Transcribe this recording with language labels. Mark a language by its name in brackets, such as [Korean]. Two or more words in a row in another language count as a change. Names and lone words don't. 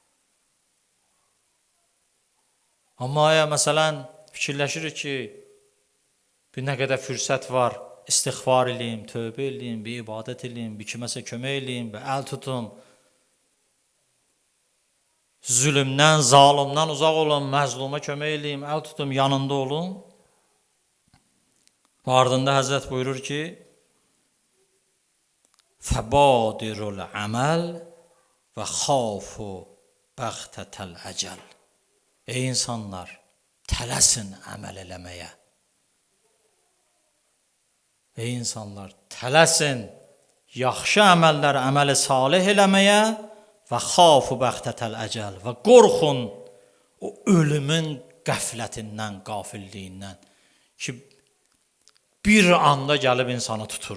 [Azerbaijani] Amma məsələn fikirləşir ki, bir nə qədər fürsət var, istiğfar eləyim, tövbə eləyim, bir ibadət eləyim, bir kiməsə kömək eləyim, bir əl tutum. Zülmdən, zalimdən uzaq olun, məzluma kömək eləyim, əl tutum, yanında olun. Və ardında Həzrət buyurur ki, [Arabic] فَبَادِرُ الْعَمَلِ وَخَافُوا بَغْتَةَ الْأَجَلِ. [Azerbaijani] Ey insanlar, tələsin əməl eləməyə. Ey insanlar, tələsin yaxşı əməllər, əməli salih eləməyə və [Arabic] خافوا بغتة الأجل [Azerbaijani] və qorxun o ölümün qəflətindən, qafilliyindən ki, bir anda gəlib insanı tutur.